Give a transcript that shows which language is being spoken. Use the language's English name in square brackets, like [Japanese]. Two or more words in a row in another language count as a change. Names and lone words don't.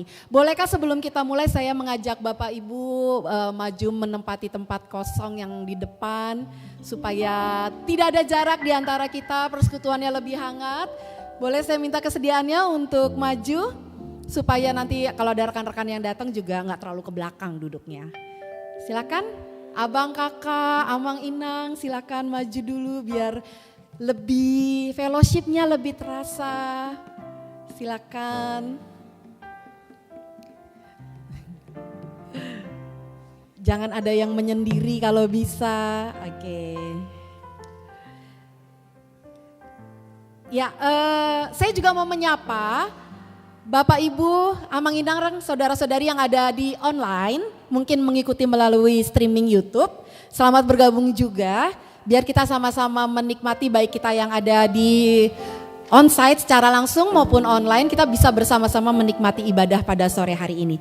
[Indonesian] Bolehkah sebelum kita mulai saya mengajak Bapak Ibu maju menempati tempat kosong yang di depan supaya tidak ada jarak di antara kita, persekutuannya lebih hangat. Boleh saya minta kesediaannya untuk maju? Supaya nanti kalau ada rekan-rekan yang datang juga nggak terlalu ke belakang duduknya. Silakan abang, kakak, [Batak Toba] amang, inang, [Indonesian] silakan maju dulu biar lebih fellowshipnya lebih terasa. Silakan. Jangan ada yang menyendiri kalau bisa. Oke. Ya, saya juga mau menyapa Bapak Ibu, [Batak Toba] amang inang, [Indonesian] saudara-saudari yang ada di online, mungkin mengikuti melalui streaming YouTube. Selamat bergabung juga, biar kita sama-sama menikmati baik kita yang ada di on-site secara langsung maupun online, kita bisa bersama-sama menikmati ibadah pada sore hari ini.